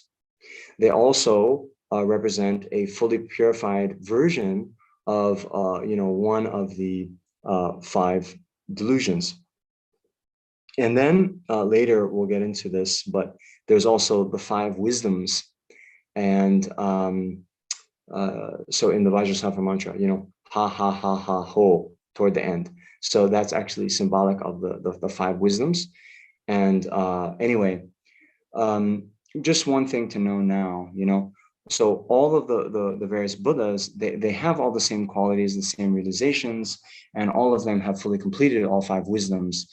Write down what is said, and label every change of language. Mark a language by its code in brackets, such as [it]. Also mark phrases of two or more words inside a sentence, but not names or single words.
[en] They also represent a fully purified version of, one of the 5 delusions. And then later we'll get into this, but there's also the 5 wisdoms. And so in the Vajrasattva mantra, ha, ha, ha, ha, ho, toward the end. So that's actually symbolic of the 5 wisdoms. And anyway, just one thing to know now, so all of the various Buddhas, they have all the same qualities, the same realizations, and all of them have fully completed all 5 wisdoms.